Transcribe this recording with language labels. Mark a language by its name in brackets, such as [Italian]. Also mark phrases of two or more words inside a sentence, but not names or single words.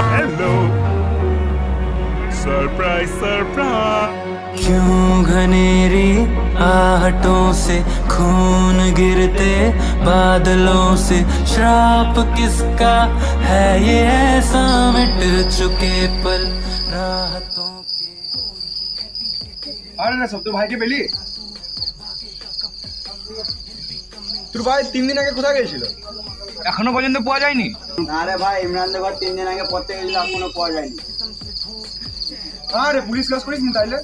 [English] Hello. Surprise, surprise. [Hindi] क्यों घनेरी आहटों से खून गिरते बादलों से श्राप किसका है ये ऐसा मिट चुके पल राहतों के। [Bangla] আরে না সব তো ভাইকে পেলি? তোর ভাই 3 দিন আগে কোথায় গেছিল? এখনো পর্যন্ত পাওয়া যায়নি? না রে ভাই, ইমরান ঘর 3 দিন আগে পড়তে গেছিল, এখনো পাওয়া যায়নি। আরে পুলিশ কেস করিস নি তাইলে?